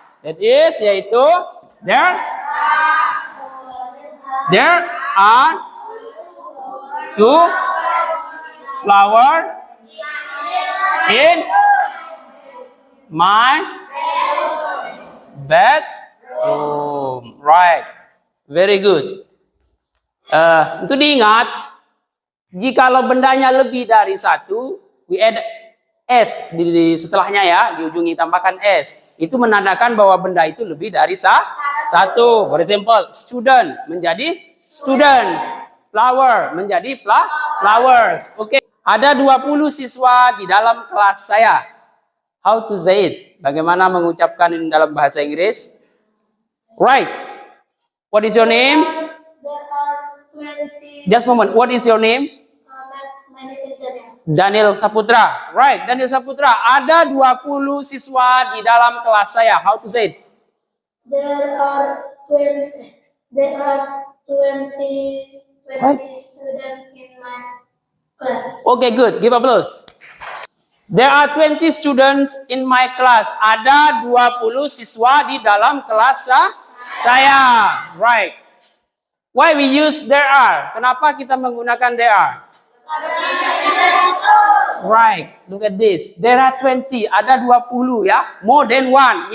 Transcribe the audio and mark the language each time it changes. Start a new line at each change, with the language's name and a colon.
English: That is,
Indonesian: yaitu
English: there are two flower in my bedroom. Right. Very good.
Indonesian: Untuk diingat, jikalau bendanya lebih dari satu,
English: we add S
Indonesian: di setelahnya ya, di ujungnya tambahkan S. Itu menandakan bahwa benda itu lebih dari satu.
English: For example,
Indonesian: student menjadi students, flower menjadi flowers. Oke. Ada 20 siswa di dalam kelas saya.
English: How to say it?
Indonesian: Bagaimana mengucapkan ini dalam bahasa Inggris?
English: Right. What is your name? There are 20. Just a moment. What is your name? My name is Daniel. Daniel Saputra. Right, Daniel Saputra.
Indonesian: Ada 20 siswa di dalam kelas saya.
English: How to say it? There are 20. There are 20 students in my class. Okay, good. Give applause. There are 20 students in my class.
Indonesian: Ada 20 siswa di dalam kelas saya.
English: Right. Why we use there are?
Indonesian: Kenapa kita menggunakan
English: there are? Right. Look at this. There are 20.
Indonesian: Ada 20 ya.
English: More than one.